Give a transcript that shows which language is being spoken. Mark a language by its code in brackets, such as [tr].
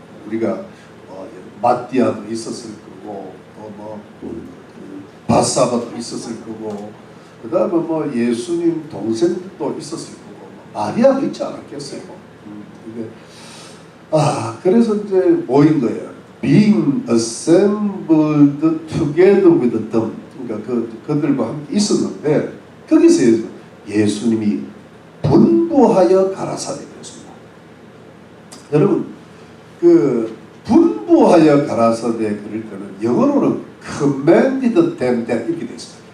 [ko] 우리가 마띠아도 있었을 거고 또 바사바도 있었을 거고 그 다음에 뭐 예수님 동생도 있었을 거고 마리아도 있지 않았겠어요. 이게 그래서 이제 모인 거예요. [en] Being assembled together with them. [ko] 그러니까 그들과 함께 있었는데 거기서 예수님이 분부하여 가라사대 그랬습니다. 여러분 그 분부하여 가라사대 그럴 때는 영어로는 [en] commanded them that [ko] 이렇게 되어 있습니다.